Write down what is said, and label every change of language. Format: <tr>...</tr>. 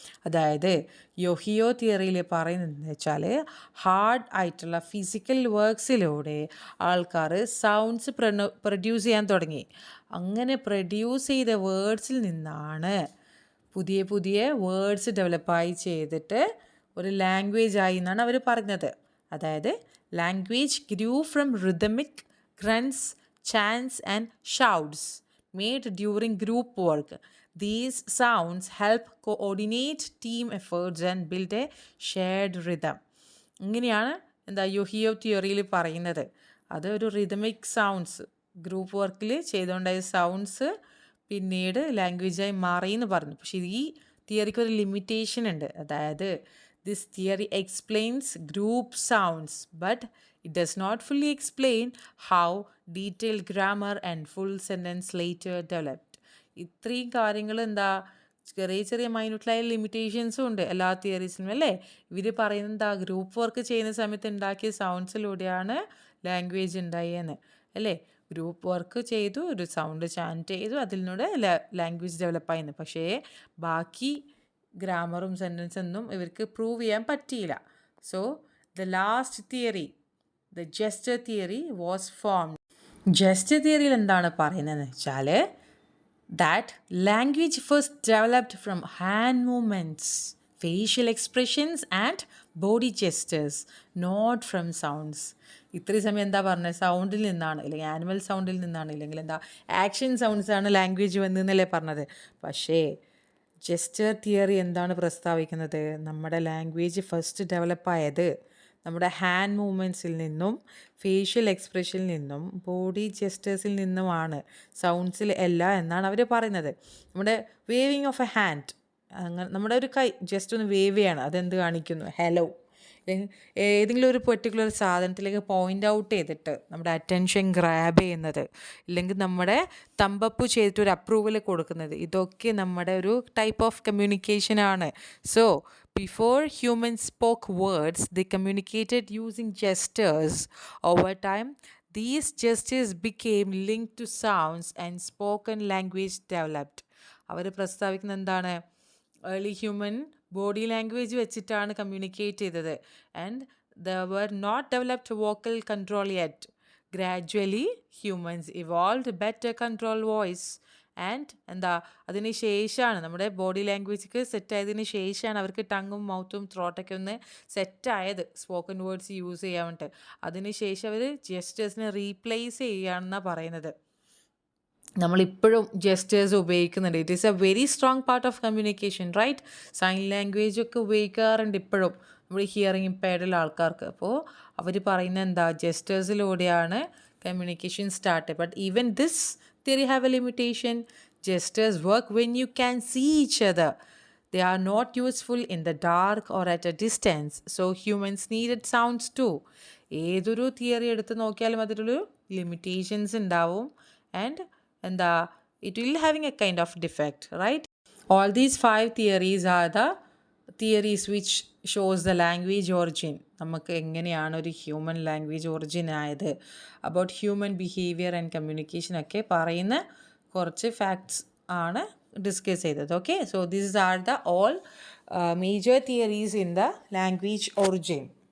<ml>അതായത് യോഹിയോ തിയറിയിൽ പറയുന്നതെന്ന് വെച്ചാൽ ഹാർഡ് ആയിട്ടുള്ള ഫിസിക്കൽ വർക്ക്സിലൂടെ ആൾക്കാർ സൗണ്ട്സ് പ്രൊഡ്യൂസ് ചെയ്യാൻ തുടങ്ങി. അങ്ങനെ പ്രൊഡ്യൂസ് ചെയ്ത വേർഡ്സിൽ നിന്നാണ് പുതിയ പുതിയ വേർഡ്സ് ഡെവലപ്പായി ചെയ്തിട്ട് ഒരു ലാംഗ്വേജ് ആയി എന്നാണ് അവർ പറഞ്ഞത്.</ml> <en>അതായത് language grew from rhythmic grunts, chants and shouts made during group work. These sounds help coordinate team efforts and build a shared rhythm.</en> <ml>ഇങ്ങനെയാണ് യോഹിയോ തിയറിയിൽ പറയുന്നത്. അത് ഒരു റിതമിക് സൗണ്ട്സ് ഗ്രൂപ്പ് വർക്കിൽ ചെയ്തുകൊണ്ടായ സൗണ്ട്സ് പിന്നീട് ലാംഗ്വേജായി മാറി എന്ന് പറഞ്ഞു. പക്ഷേ ഈ തിയറിക്ക് ഒരു ലിമിറ്റേഷൻ ഉണ്ട്. അതായത്</ml> <en>This theory explains group sounds but it does not fully explain how detailed grammar and full sentence later developed.</en> <ml>ഇത്രയും കാര്യങ്ങൾ എന്താ ചെറിയ ചെറിയ മൈന്യൂട്ടായ ലിമിറ്റേഷൻസും ഉണ്ട് എല്ലാ തിയറീസിനും അല്ലേ. ഇവർ പറയുന്നത് എന്താ, ഗ്രൂപ്പ് വർക്ക് ചെയ്യുന്ന സമയത്ത് ഉണ്ടാക്കിയ സൗണ്ട്സിലൂടെയാണ് ലാംഗ്വേജ് ഉണ്ടായെന്ന് അല്ലേ. ഗ്രൂപ്പ് വർക്ക് ചെയ്തു, ഒരു സൗണ്ട് ചാൻറ്റ് ചെയ്തു, അതിലൂടെ ലാംഗ്വേജ് ഡെവലപ്പായിരുന്നു. പക്ഷേ ബാക്കി ഗ്രാമറും സെൻറ്റൻസൊന്നും ഇവർക്ക് പ്രൂവ് ചെയ്യാൻ പറ്റിയില്ല.</ml> <en>So the last theory, the gesture theory was form.</en> <ml>Gesture തിയറിയിൽ എന്താണ് പറയുന്നതെന്ന് വെച്ചാൽ</ml> <en>that language first developed from hand movements, facial expressions and body gestures, not from sounds.</en> <ml>ഇത്രയും സമയം എന്താ പറഞ്ഞത്, സൗണ്ടിൽ നിന്നാണ്, അല്ലെങ്കിൽ ആനിമൽ സൗണ്ടിൽ നിന്നാണ്, ഇല്ലെങ്കിൽ എന്താ ആക്ഷൻ സൗണ്ട്സ് ആണ് ലാംഗ്വേജ് വന്നതെന്നല്ലേ പറഞ്ഞത്. പക്ഷേ ജെസ്റ്റർ തിയറി എന്താണ് പ്രസ്താവിക്കുന്നത്, നമ്മുടെ ലാംഗ്വേജ് ഫസ്റ്റ് ഡെവലപ്പായത് നമ്മുടെ ഹാൻഡ് മൂവ്മെൻറ്റ്സിൽ നിന്നും ഫേഷ്യൽ എക്സ്പ്രഷനിൽ നിന്നും ബോഡി ജെസ്റ്റേഴ്സിൽ നിന്നുമാണ്, സൗണ്ട്സിൽ അല്ല എന്നാണ് അവർ പറയുന്നത്. നമ്മുടെ</ml> <en>waving of a hand,</en> <ml>അങ്ങനെ നമ്മുടെ ഒരു കൈ ജസ്റ്റ് ഒന്ന് വേവ് ചെയ്യാണ്, അതെന്ത് കാണിക്കുന്നു, ഹലോ. ഏതെങ്കിലും ഒരു പെർട്ടിക്കുലർ സാധനത്തിലേക്ക് പോയിൻ്റ് ഔട്ട് ചെയ്തിട്ട് നമ്മുടെ അറ്റൻഷൻ ഗ്രാബ് ചെയ്യുന്നത്, ഇല്ലെങ്കിൽ നമ്മുടെ തമ്പപ്പ് ചെയ്തിട്ട് ഒരു അപ്രൂവൽ കൊടുക്കുന്നത്, ഇതൊക്കെ നമ്മുടെ ഒരു type of കമ്മ്യൂണിക്കേഷനാണ്.</ml> <en>So before humans spoke words, they communicated using gestures. Over time, these gestures became linked to sounds and spoken language developed.</en> <ml>അവർ പ്രസ്താവിക്കുന്നത് എന്താണ്, ഏർലി ഹ്യൂമൻ ബോഡി ലാംഗ്വേജ് വെച്ചിട്ടാണ് കമ്മ്യൂണിക്കേറ്റ് ചെയ്തത്.</ml> <en>And there were not developed vocal control yet. Gradually humans evolved better control voice.</en> <ml>And എന്താ, അതിന് ശേഷമാണ് നമ്മുടെ body language സെറ്റായതിന് ശേഷമാണ് അവർക്ക് ടങ്ങും മൗത്തും ത്രോട്ടൊക്കെ ഒന്ന് സെറ്റായത് സ്പോക്കൺ വേർഡ്സ് യൂസ് ചെയ്യാൻ വേണ്ടിയിട്ട്. അതിന് ശേഷം അവർ ജെസ്റ്റേഴ്സിനെ റീപ്ലേസ് ചെയ്യുകയാണെന്നാണ് പറയുന്നത്. നമ്മളിപ്പോഴും ജെസ്റ്റേഴ്സ് ഉപയോഗിക്കുന്നുണ്ട്.</ml> <en>It is a very strong part of communication, right.</en> <ml>Sign language ഒക്കെ ഉപയോഗിക്കാറുണ്ട് ഇപ്പോഴും നമ്മൾ ഹിയറിംഗ് ഇമ്പയർഡുള്ള ആൾക്കാർക്ക്. അപ്പോൾ അവർ പറയുന്നത് എന്താ, ജെസ്റ്റേഴ്സിലൂടെയാണ് communication start.</ml> <en>But even this theory have a limitation. Gestures work when you can see each other. They are not useful in the dark or at a distance. So humans needed sounds too.</en> <ml>ഏതൊരു theory എടുത്ത് നോക്കിയാലും അതിലൊരു limitations ഉണ്ടാവും.</ml> <en>And എന്താ, it will having a kind of defect, right. All these 5 theories are the theories which shows the language origin.</en> <ml>നമുക്ക് എങ്ങനെയാണ് ഒരു human language origin ആയത്,</ml> <en>about human behaviour and communication</en> <ml>ഒക്കെ പറയുന്ന കുറച്ച് ഫാക്ട്സ് ആണ് ഡിസ്കസ് ചെയ്തത്.</ml> <en>Okay, so these are the all major theories in the language origin.</en>